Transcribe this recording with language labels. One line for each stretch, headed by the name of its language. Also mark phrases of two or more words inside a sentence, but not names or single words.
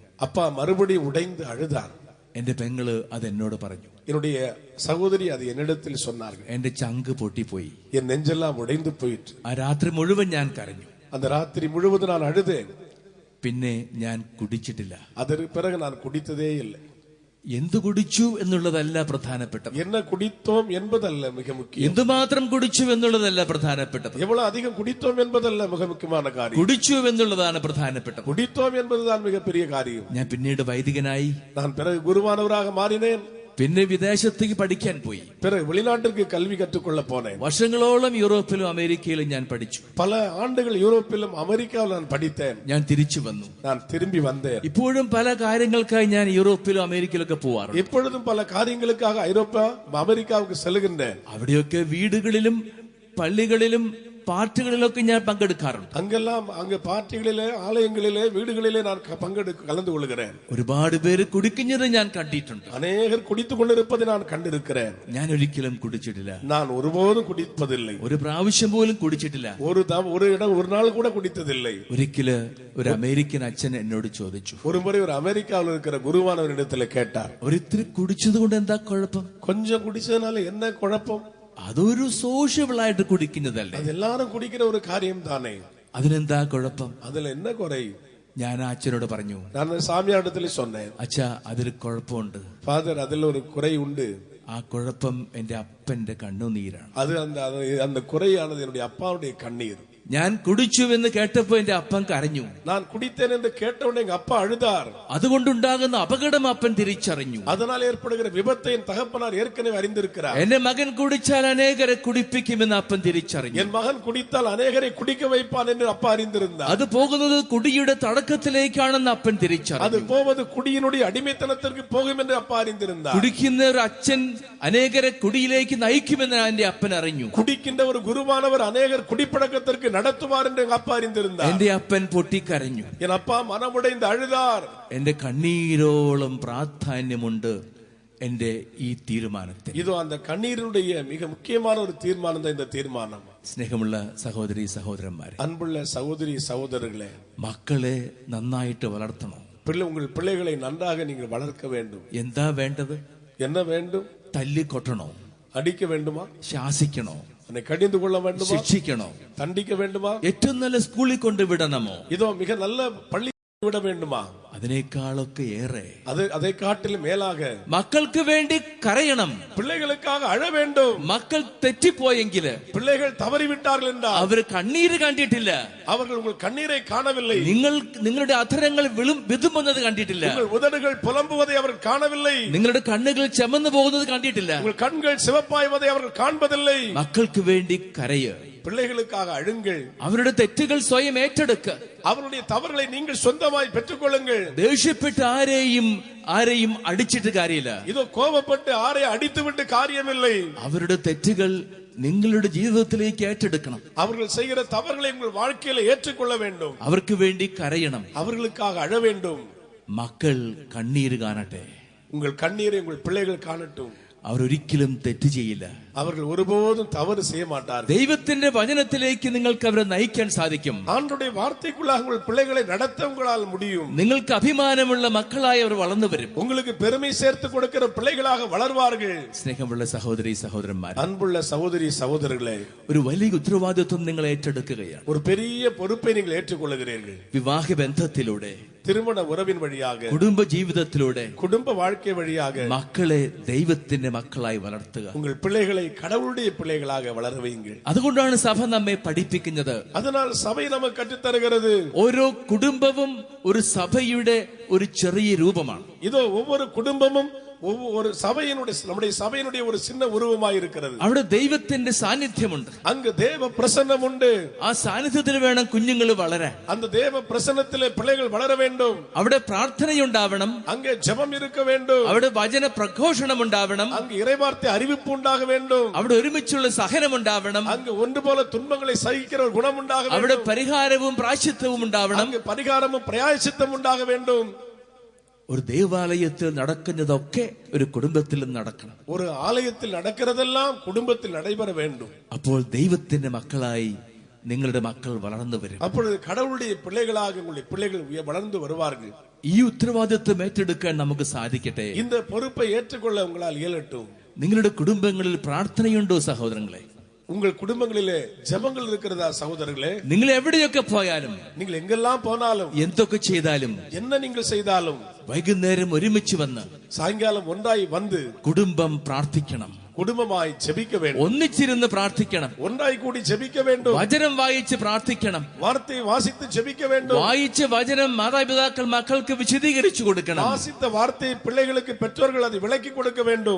Tamil: அப்பா மறுபடியும் உடைந்து அழுதார்.
Malayalam: എന്റെ പെങ്ങള് അത് എന്നോട് പറഞ്ഞു.
Tamil: என்னுடைய சகோதரி அது என்னிடத்தில் சொன்னார்கள்.
Malayalam: എന്റെ ചങ്ക് പൊട്ടിപ്പോയി.
Tamil: என் நெஞ்செல்லாம் உடைந்து போயிற்று.
Malayalam: ആ രാത്രി മുഴുവൻ ഞാൻ കരഞ്ഞു.
Tamil: அந்த ராத்திரி முழுவதும் நான் அழுதேன்.
Malayalam: പിന്നെ ഞാൻ കുടിച്ചിട്ടില്ല.
Tamil: அதற்கு பிறகு நான் குடித்ததே இல்லை.
Malayalam: എന്തു കുടിച്ചു എന്നുള്ളതല്ല പ്രധാനപ്പെട്ടത്.
Tamil: என்ன குடித்தோம் என்பதல்ல மிக முக்கியம்.
Malayalam: എന്തുമാത്രം കുടിച്ചു എന്നുള്ളതല്ല പ്രധാനപ്പെട്ടത്.
Tamil: எவ்வளவு அதிகம் குடித்தோம் என்பதல்ல மிக முக்கியமான காரியம்.
Malayalam: കുടിച്ചു എന്നുള്ളതാണ് പ്രധാനപ്പെട്ടത്.
Tamil: குடித்தோம் என்பதுதான் மிகப்பெரிய காரியம்.
Malayalam: ഞാൻ പിന്നീട് വൈദികനായി.
Tamil: நான் பிறகு குருவானவராக மாறினேன்.
Malayalam: പിന്നെ വിദേശത്തേക്ക് പഠിക്കാൻ പോയി.
Tamil: பிறகு வெளிநாட்டிற்கு கல்வி கற்றுக்கொள்ள போனேன்.
Malayalam: വർഷങ്ങളോളം യൂറോപ്പിലും അമേരിക്കയിലും ഞാൻ പഠിച്ചു.
Tamil: பல ஆண்டுகள் யூரோப்பிலும் அமெரிக்காவில் நான் படித்தேன்.
Malayalam: ഞാൻ തിരിച്ചു വന്നു.
Tamil: நான் திரும்பி வந்தேன்.
Malayalam: ഇപ്പോഴും പല കാര്യങ്ങൾക്കായി ഞാൻ യൂറോപ്പിലും അമേരിക്കയിലൊക്കെ പോവാറുണ്ട്.
Tamil: எப்பொழுதும் பல காரியங்களுக்காக ஐரோப்பா அமெரிக்காவுக்கு செல்கின்றேன்.
Malayalam: അവിടെയൊക്കെ വീടുകളിലും പള്ളികളിലും പാർട്ടികളിലൊക്കെ ഞാൻ പങ്കെടുക്കാറുണ്ട്.
Tamil: அங்கெல்லாம் அங்க பார்ட்டிகளிலே, ஆலயங்களிலே, வீடுகளிலே நான் கலந்து கொள்கிறேன்.
Malayalam: ഒരുപാട് പേര് കുടിക്കുന്നത് ഞാൻ കണ്ടിട്ടുണ്ട്.
Tamil: அநேகர் குடித்துக் கொண்டிருப்பதை நான் கண்டிருக்கிறேன்.
Malayalam: ഞാൻ ഒരിക്കലും കുടിച്ചിട്ടില്ല.
Tamil: நான் ஒருபோதும் குடிப்பதில்லை.
Malayalam: ഒരു പ്രാവശ്യം പോലും കുടിച്ചിട്ടില്ല.
Tamil: ஒரு நாள் கூட குடித்ததில்லை.
Malayalam: ഒരിക്കല് ഒരു അമേരിക്കൻ അച്ഛൻ എന്നോട് ചോദിച്ചു.
Tamil: ஒரு முறை ஒரு அமெரிக்காவில் இருக்கிற குருவானவரிடத்துல கேட்டார்,
Malayalam: ഒരിത്തിരി കുടിച്ചത് കൊണ്ട് എന്താ കുഴപ്പം?
Tamil: கொஞ்சம் குடிச்சதுனால என்ன குழப்பம்?
Malayalam: അതൊരു സോഷ്യബിൾ ആയിട്ട് കുടിക്കുന്നതല്ലേ?
Tamil: அது எல்லாரும் குடிக்கிற ஒரு காரியம் தானே,
Malayalam: അതിനെന്താ കുഴപ്പം?
Tamil: அதுல என்ன குறை?
Malayalam: ഞാൻ ആ അച്ഛനോട് പറഞ്ഞു,
Tamil: நான் சாமியாரிடத்துல சொன்னேன்,
Malayalam: അച്ഛാ അതിൽ കുഴപ്പമുണ്ട്.
Tamil: ஃபாதர் அதுல ஒரு குறை உண்டு.
Malayalam: ആ കുഴപ്പം എന്റെ അപ്പന്റെ കണ്ണുനീരാണ്.
Tamil: அது அந்த குறையானது என்னுடைய அப்பாவுடைய கண்ணீர்.
Malayalam: ഞാൻ കുടിച്ചുവെന്ന് കേട്ടപ്പോ എന്റെ അപ്പൻ കരഞ്ഞു.
Tamil: நான் குடித்தேன் என்று கேட்டவுடனே எங்க அப்பா அழுதார்.
Malayalam: അതുകൊണ്ടുണ്ടാകുന്ന അപകടം അപ്പൻ തിരിച്ചറിഞ്ഞു.
Tamil: அதனால் ஏற்படுகிற விபத்தை என் தகப்பனார் ஏற்கனவே அறிந்திருக்கிறார்.
Malayalam: എന്റെ മകൻ കുടിച്ചാൽ അനേകരെ കുടിപ്പിക്കുമെന്ന് അപ്പൻ തിരിച്ചറിഞ്ഞു.
Tamil: என் மகன் குடித்தால் அநேகரை குடிக்க வைப்பான் என்று அப்பா அறிந்திருந்தார்.
Malayalam: അത് പോകുന്നത് കുടിയുടെ തടക്കത്തിലേക്കാണെന്ന് അപ്പൻ തിരിച്ചറിഞ്ഞു.
Tamil: அது போவது குடியினுடைய அடிமைத்தனத்திற்கு போகும் என்று அப்பா அறிந்திருந்தார்.
Malayalam: കുടിക്കുന്ന ഒരു അച്ഛൻ അനേകരെ കുടിയിലേക്ക് നയിക്കുമെന്ന് എന്റെ അപ്പൻ അറിഞ്ഞു.
Tamil: குடிக்கின்ற ஒரு குருவானவர் அநேகர் குடிப்பழக்கத்திற்கு நடத்துவார் என்று எங்க அப்பா அறிந்திருந்தார்.
Malayalam: എന്റെ അപ്പൻ പൊട്ടിക്കരഞ്ഞു.
Tamil: என் அப்பா மனமுடைந்து அழுதார்.
Malayalam: എന്റെ കണ്ണീരോളം പ്രാധാന്യമുണ്ട് എന്റെ ഈ തീരുമാനത്തിൽ.
Tamil: இதோ அந்த கண்ணீருடைய மிக முக்கியமான ஒரு தீர்மானம் தான் இந்த தீர்மானம்.
Malayalam: സ്നേഹമുള്ള സഹോദരി സഹോദരന്മാരെ,
Tamil: அன்புள்ள சகோதரி சகோதரர்களே,
Malayalam: മക്കളെ നന്നായിട്ട് വളർത്തണം.
Tamil: உங்கள் பிள்ளைகளை நன்றாக நீங்கள் வளர்க்க வேண்டும்.
Malayalam: എന്താ വേണ്ടത്?
Tamil: என்ன வேண்டும்?
Malayalam: തല്ലിക്കൊട്ടണോ?
Tamil: அடிக்க வேண்டுமா?
Malayalam: ശാസിക്കണോ?
Tamil: என்னை கடிந்து கொள்ள வேண்டுமா?
Malayalam: ശിക്ഷിക്കണോ?
Tamil: தண்டிக்க வேண்டுமா?
Malayalam: ഏറ്റവും നല്ല സ്കൂളിൽ കൊണ്ട് വിടണമോ?
Tamil: இதோ மிக நல்ல பள்ளி விட வேண்டுமா?
Malayalam: അതിനേക്കാളൊക്കെ ഏറെ
Tamil: அதை காட்டிலும் மேலாக
Malayalam: മക്കൾക്ക് വേണ്ടി കരയണം.
Tamil: பிள்ளைகளுக்காக அழ வேண்டும்.
Malayalam: മക്കൾ തെറ്റിപ്പോയെങ്കിൽ,
Tamil: பிள்ளைகள் தவறிவிட்டார்கள் என்றால்
Malayalam: അവർ കണ്ണീര് കണ്ടിട്ടില്ല.
Tamil: அவர்கள் உங்கள் கண்ணீரை காணவில்லை.
Malayalam: നിങ്ങളുടെ അധരങ്ങൾ വിതുമ്പുന്നത് കണ്ടിട്ടില്ല.
Tamil: உங்கள் உதடுகள் புலம்புவதை அவர்கள் காணவில்லை.
Malayalam: നിങ്ങളുടെ കണ്ണുകൾ ചെമന്നു പോകുന്നത് കണ്ടിട്ടില്ല.
Tamil: உங்கள் கண்கள் சிவப்பாய்வதை அவர்கள் காண்பதில்லை.
Malayalam: മക്കൾക്ക് വേണ്ടി കരയ്.
Tamil: பிள்ளைகளுக்காக அழுங்கள்.
Malayalam: അവരുടെ തെറ്റുകൾ സ്വയം ഏറ്റെടുക്ക.
Tamil: அவருடைய தவறுகளை நீங்கள் சொந்தமாய் பெற்றுக் கொள்ளுங்கள்.
Malayalam: ദേഷ്യപ്പെട്ട് ആരെയും അടിച്ചിട്ട് കാര്യമില്ല.
Tamil: இதோ கோபப்பட்டு ஆரை அடித்து விட்டு காரியமில்லை.
Malayalam: അവരുടെ തെറ്റുകൾ നിങ്ങളുടെ ജീവിതത്തിലേക്ക് ഏറ്റെടുക്കണം.
Tamil: அவர்கள் செய்கிற தவறுகளை உங்கள் வாழ்க்கையில ஏற்றுக்கொள்ள வேண்டும்.
Malayalam: അവർക്ക് വേണ്ടി കരയണം.
Tamil: அவர்களுக்காக அழ வேண்டும்.
Malayalam: മക്കൾ കണ്ണീര് കാണട്ടെ.
Tamil: உங்கள் கண்ணீரை உங்கள் பிள்ளைகள் காணட்டும்.
Malayalam: അവരൊരിക്കലും തെറ്റ് ചെയ്യില്ല.
Tamil: அவர்கள் ஒருபோதும் தவறு செய்ய மாட்டார்கள்.
Malayalam: ദൈവത്തിന്റെ വചനത്തിലേക്ക് നിങ്ങൾക്ക് അവരെ നയിക്കാൻ സാധിക്കും.
Tamil: ஆண்டவருடைய வார்த்தைக்குள்ளாக உங்கள் பிள்ளைகளை நடத்த உங்களால் முடியும்.
Malayalam: നിങ്ങൾക്ക് അഭിമാനമുള്ള മക്കളായി അവർ വളർന്നു വരും.
Tamil: உங்களுக்கு பெருமை சேர்த்து கொடுக்கிற பிள்ளைகளாக வளர்வார்கள்.
Malayalam: സ്നേഹമുള്ള സഹോദരി സഹോദരന്മാർ,
Tamil: அன்புள்ள சகோதரி சகோதரர்களே,
Malayalam: ഒരു വലിയ ഉത്തരവാദിത്വം നിങ്ങൾ ഏറ്റെടുക്കുകയാണ്.
Tamil: ஒரு பெரிய பொறுப்பை நீங்கள் ஏற்றுக்கொள்கிறீர்கள்.
Malayalam: വിവാഹ ബന്ധത്തിലൂടെ,
Tamil: திருமண உறவின் வழியாக,
Malayalam: കുടുംബ ജീവിതത്തിലൂടെ
Tamil: குடும்ப வாழ்க்கை வழியாக
Malayalam: മക്കളെ ദൈവത്തിന്റെ മക്കളായി വളർത്തുക.
Tamil: உங்கள் பிள்ளைகளை கடவுளுடைய பிள்ளைகளாக வளர வையுங்கள்.
Malayalam: അതുകൊണ്ടാണ് സഭ നമ്മെ പഠിപ്പിക്കുന്നത്.
Tamil: அதனால் சபை நமக்கு கற்றுத் தருகிறது.
Malayalam: ഓരോ കുടുംബവും ഒരു സഭയുടെ ഒരു ചെറിയ രൂപമാണ്.
Tamil: இதோ ஒவ்வொரு குடும்பமும் ஒரு சபையினுடைய, நம்முடைய சபையினுடைய ஒரு சின்ன உருவமாய் இருக்கிறது.
Malayalam: അവിടെ ദൈവത്തിന്റെ സാന്നിധ്യമുണ്ട്.
Tamil: அங்கு தேவ பிரசன்னம் உண்டு.
Malayalam: ആ സാന്നിധ്യത്തിൽ വേണം കുഞ്ഞുങ്ങൾ വളരാൻ.
Tamil: அந்த தேவ பிரசன்னத்திலே பிள்ளைகள் வளர வேண்டும்.
Malayalam: അവിടെ പ്രാർത്ഥനയുണ്ടാവണം.
Tamil: அங்கே ஜெபம் இருக்க வேண்டும்.
Malayalam: അവിടെ വചന പ്രഘോഷണം ഉണ്ടാവണം.
Tamil: அங்கு இறைவார்த்தை அறிவிப்பு உண்டாக வேண்டும்.
Malayalam: അവിടെ ഒരുമിച്ചുള്ള സഹനം ഉണ്ടാവണം.
Tamil: அங்கு ஒன்று போல துன்பங்களை சகிக்கிற ஒரு குணம் உண்டாக
Malayalam: അവിടെ
Tamil: வேண்டும்.
Malayalam: പരിഹാരവും പ്രായശ്ചിത്തവും ഉണ്ടാവണം.
Tamil: அங்கு பரிகாரமும் பிராயச்சித்தம் உண்டாக வேண்டும்.
Malayalam: ഒരു ദേവാലയത്തിൽ നടക്കുന്നതൊക്കെ ഒരു കുടുംബത്തിലും നടക്കണം.
Tamil: ஒரு ஆலயத்தில் நடக்கிறதெல்லாம் குடும்பத்தில் நடைபெற வேண்டும்.
Malayalam: അപ്പോൾ ദൈവത്തിന്റെ മക്കളായി നിങ്ങളുടെ മക്കൾ വളർന്നു വരും.
Tamil: அப்பொழுது கடவுளுடைய பிள்ளைகளாக உங்களுடைய பிள்ளைகள் வளர்ந்து வருவார்கள்.
Malayalam: ഈ ഉത്തരവാദിത്വം ഏറ്റെടുക്കാൻ നമുക്ക് സാധിക്കട്ടെ.
Tamil: இந்த பொறுப்பை ஏற்றுக்கொள்ள உங்களால் இயலட்டும்.
Malayalam: നിങ്ങളുടെ കുടുംബങ്ങളിൽ പ്രാർത്ഥനയുണ്ടോ സഹോദരങ്ങളെ?
Tamil: உங்கள் குடும்பங்களிலே ஜெபங்கள் இருக்கிறதா சகோதரர்களே?
Malayalam: നിങ്ങൾ എവിടെയൊക്കെ പോയാലും,
Tamil: நீங்கள் எங்கெல்லாம் போனாலும்,
Malayalam: എന്തൊക്കെ ചെയ്താലും,
Tamil: என்ன நீங்கள் செய்தாலும்,
Malayalam: വൈകുന്നേരം ഒരുമിച്ച് വന്ന്
Tamil: சாயங்காலம் ஒன்றாய் வந்து
Malayalam: കുടുംബം പ്രാർത്ഥിക്കണം.
Tamil: குடும்பமாய் ஜெபிக்க வேண்டும்.
Malayalam: ഒന്നിച്ചിരുന്ന് പ്രാർത്ഥിക്കണം.
Tamil: ஒன்றாய் கூடி ஜெபிக்க வேண்டும்.
Malayalam: വചനം വായിച്ച് പ്രാർത്ഥിക്കണം.
Tamil: வார்த்தையை வாசித்து ஜெபிக்க வேண்டும்.
Malayalam: വായിച്ച വചനം മാതാപിതാക്കൾ മക്കൾക്ക് വിശദീകരിച്ചു കൊടുക്കണം.
Tamil: வாசித்த வார்த்தையை பிள்ளைகளுக்கு பெற்றோர்கள் அதை விளக்கி கொடுக்க வேண்டும்.